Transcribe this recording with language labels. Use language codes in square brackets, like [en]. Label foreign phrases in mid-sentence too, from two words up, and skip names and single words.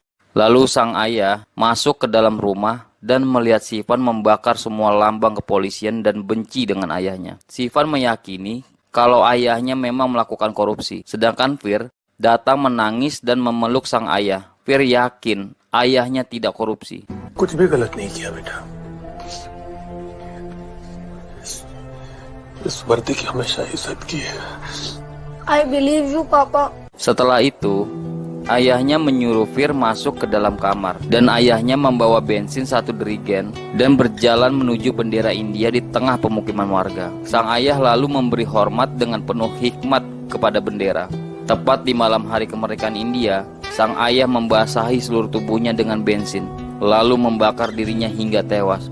[id] Lalu sang ayah masuk ke dalam rumah dan melihat Sivan membakar semua lambang kepolisian dan benci dengan ayahnya. Sivan meyakini kalau ayahnya memang melakukan korupsi. Sedangkan Fir datang menangis dan memeluk sang ayah. Fir yakin ayahnya tidak korupsi. [hi] कुछ भी गलत नहीं किया बेटा। इस वर्दी की हमेशा इज्जत की है। [en] I believe you, Papa. [id] Setelah itu, ayahnya menyuruh Fir masuk ke dalam kamar dan ayahnya membawa bensin 1 derigen dan berjalan menuju bendera India di tengah pemukiman warga. Sang ayah lalu memberi hormat dengan penuh hikmat kepada bendera. Tepat di malam hari kemerdekaan India, sang ayah membasahi seluruh tubuhnya dengan bensin, lalu membakar dirinya hingga tewas.